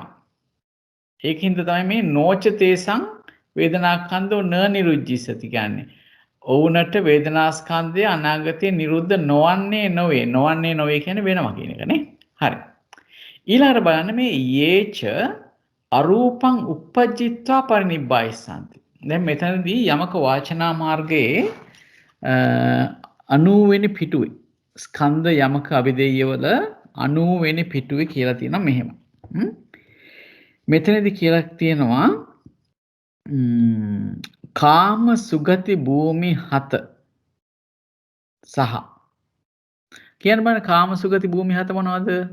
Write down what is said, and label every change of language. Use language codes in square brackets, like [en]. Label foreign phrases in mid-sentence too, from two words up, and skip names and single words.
[si] ඒකින්ද තමයි මේ [pi] නෝච තේසං වේදනාස්කන්ධෝ න නිරුද්ධිසති [si] කියන්නේ. ඔවුනට වේදනාස්කන්ධය අනාගතයේ නිරුද්ධ නොවන්නේ නොවේ. නොවන්නේ නොවේ කියන්නේ වෙනවා කියන එක නේ. හරි. ඊළඟට බලන්න මේ [pi] යේච අරූපං uppajjitva parinibbāyissanti. [si] දැන් මෙතනදී යමක වාචනා මාර්ගයේ 90 වෙනි පිටුවේ ස්කන්ධ යමක අභිදේයවල 90 වෙනි පිටුවේ කියලා තියෙනවා මෙහෙම. මෙතනදී කියලා තියෙනවා කාම සුගති භූමි 7 සහ කියන්න බෑ කාම සුගති භූමි 7 මොනවද?